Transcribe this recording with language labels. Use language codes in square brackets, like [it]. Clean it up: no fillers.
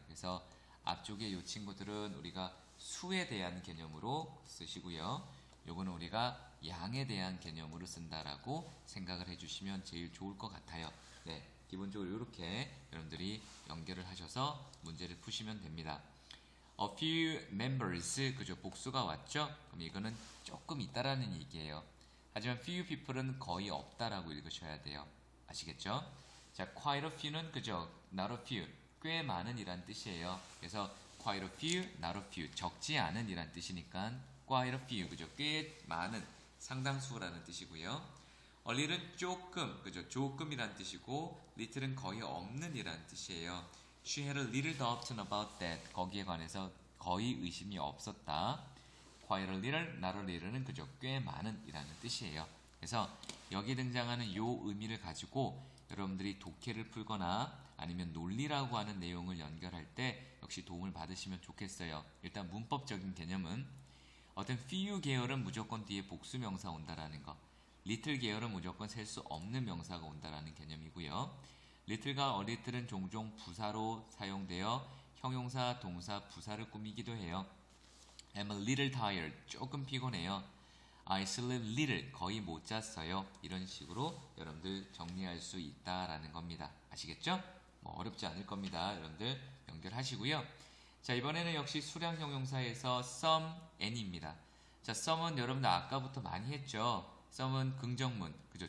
[ko] 그래서 앞쪽에 이 친구들은 우리가 수에 대한 개념으로 쓰시고요. 요거는 우리가 양에 대한 개념으로 쓴다라고 생각을 해주시면 제일 좋을 것 같아요. 네, 기본적으로 이렇게 여러분들이 연결을 하셔서 문제를 푸시면 됩니다. [en] A few members, [ko] 그죠? 복수가 왔죠? 그럼 이거는 조금 있다라는 얘기예요. 하지만 few people은 거의 없다라고 읽으셔야 돼요. 아시겠죠? 자, quite a few는 그죠? not a few, 꽤 많은 이란 뜻이에요. 그래서 quite a few, not a few, 적지 않은 이란 뜻이니까 quite a few, 그죠? 꽤 많은, 상당수라는 뜻이고요. a little은 조금, 그죠? 조금이란 뜻이고 little은 거의 없는 이란 뜻이에요. [en] She had a little doubt about that. [ko] 거기에 관해서 거의 의심이 없었다. quite a little, not a little는 그죠? 꽤 많은 이라는 뜻이에요. 그래서 여기 등장하는 요 의미를 가지고 여러분들이 독해를 풀거나 아니면 논리라고 하는 내용을 연결할 때 역시 도움을 받으시면 좋겠어요. 일단 문법적인 개념은 어떤 few 계열은 무조건 뒤에 복수 명사 온다라는 거, little 계열은 무조건 셀 수 없는 명사가 온다라는 개념이고요. little과 a little은 종종 부사로 사용되어 형용사, 동사, 부사를 꾸미기도 해요. [en] I'm a little tired, [ko] 조금 피곤해요. [en] I sleep little, [ko] 거의 못 잤어요. 이런 식으로 여러분들 정리할 수 있다라는 겁니다. 아시겠죠? 뭐 어렵지 않을 겁니다. 여러분들 연결하시고요. 자, 이번에는 역시 수량 형용사에서 some, any입니다. 자, some은 여러분들 아까부터 많이 했죠. some은 긍정문, 그죠?